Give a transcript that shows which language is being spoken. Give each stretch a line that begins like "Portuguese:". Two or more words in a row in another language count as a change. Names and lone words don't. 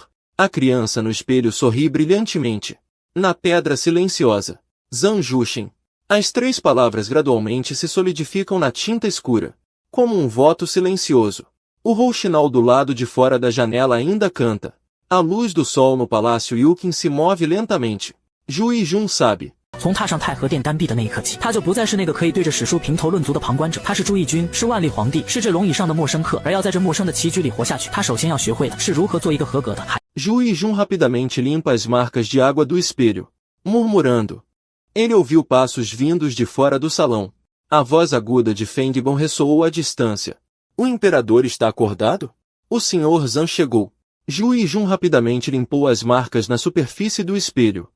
Portuguese: A criança no espelho sorri brilhantemente. Na pedra silenciosa, Zan Jushen. As 3 palavras gradualmente se solidificam na tinta escura, como um voto silencioso. O rouxinol do lado de fora da janela ainda canta. A luz do sol no palácio Yukin se move lentamente. Ju Yijun sabe.
Chinese: 从踏上太和殿丹壁的那一刻起，他就不再是那个可以对着史书评头论足的旁观者。他是朱翊钧，是万历皇帝，是这龙椅上的陌生客。而要在这陌生的棋局里活下去，他首先要学会的是如何做一个合格的。
Portuguese: Ju Yijun rapidamente limpa as marcas de água do espelho, murmurando. Ele ouviu passos vindos de fora do salão. A voz aguda de Fengbon ressoou à distância. O imperador está acordado? O Sr. Zan chegou. Ju Yijun rapidamente limpou as marcas na superfície do espelho.